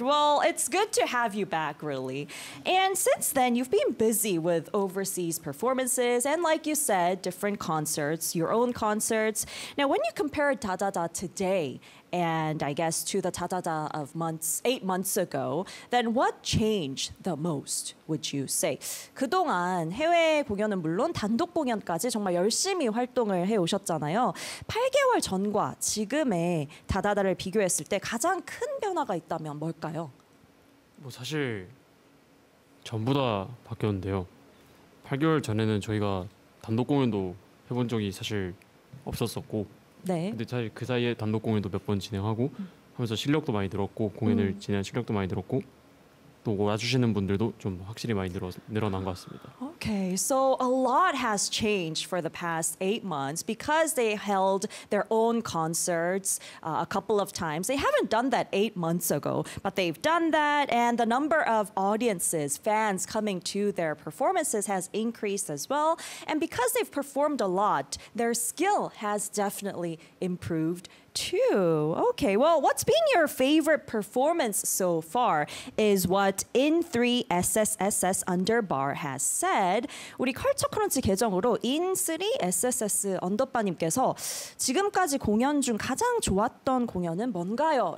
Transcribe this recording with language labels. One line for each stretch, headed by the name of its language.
English: Well, it's good to have you back, really. And since then, you've been busy with overseas performances and, like you said, different concerts, your own concerts. Now, when you compare Da Da Da today and, I guess, to the Da Da Da of months, 8 months ago, then what changed the most, would you say?
Korean: 그동안 해외 공연은 물론 단독 공연까지 정말 열심히 활동을 해오셨잖아요. 8개월 전과 지금의 다다다를 비교했을 때 가장 큰 변화가 있다면 뭘까요? 뭐 사실 전부 다 바뀌었는데요. 8개월 전에는 저희가 단독 공연도 해본 적이 사실 없었었고 네. 근데 사실 그 사이에 단독 공연도 몇 번 진행하고 하면서 실력도 많이 늘었고 공연을 진행한 실력도 많이 늘었고 또 와주시는 분들도 좀 확실히 많이 늘어난 것 같습니다.
English: Okay, so a lot has changed for the past 8 months because they held their own concerts a couple of times. They haven't done that 8 months ago, but they've done that. And the number of audiences, fans coming to their performances has increased as well. And because they've performed a lot, their skill has definitely improved too. Okay, well, what's been your favorite performance so far is what In3SSSS Underbar has said.
Korean: 우리 컬처 크런치 계정으로 In3SSS 언더바님께서 지금까지 공연 중 가장 좋았던 공연은 뭔가요?